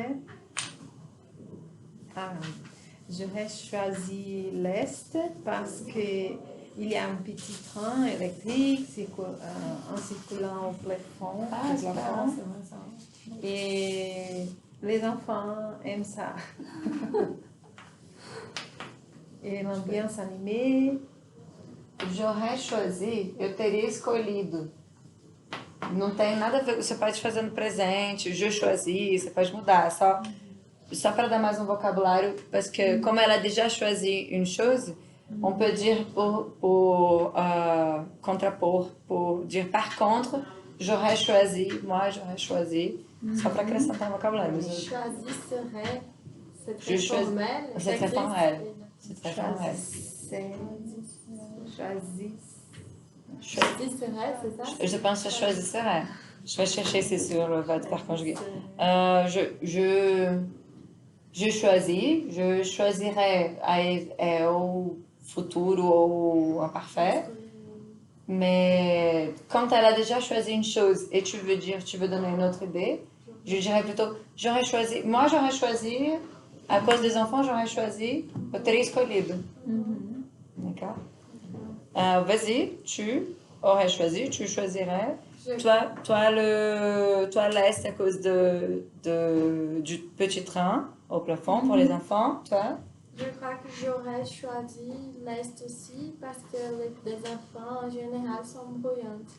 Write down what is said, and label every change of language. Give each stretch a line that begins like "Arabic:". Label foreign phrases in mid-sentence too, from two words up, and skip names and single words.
French: J'aurais choisi l'Est parce que il y a un petit train électrique en circulant au plafond. Et les enfants aiment ça. Et l'ambiance animée. J'aurais choisi,
Portuguese: eu teria escolhido. Não tem nada a ver, você pode fazer no presente,
French: je choisi,
Portuguese: você pode mudar, só para dar mais um vocabulário,
French: parce que comme elle a déjà choisi une chose, on peut dire pour contrapor, pour dire par contre, j'aurais choisi, moi j'aurais choisi,
Portuguese: só para acrescentar um vocabulário.
French: Choisirais, c'est Je très choisis- formel. c'est très formel. C'est très formel. Choisirais, c'est ça? Je pense que je choisirais. Je vais chercher, c'est sur le verbe conjugué. Je choisis, je choisirais au futuro ou au imparfait. Mais quand elle a déjà choisi une chose et tu veux donner une autre idée, je dirais plutôt, j'aurais choisi, à cause des enfants, j'aurais choisi,
Portuguese: eu teria escolhido.
French: D'accord? Vas-y, tu aurais choisi, tu choisirais. Toi, l'Est à cause du petit train au plafond pour les enfants. Toi? Je crois que j'aurais choisi l'Est aussi parce que les enfants en général sont bruyantes.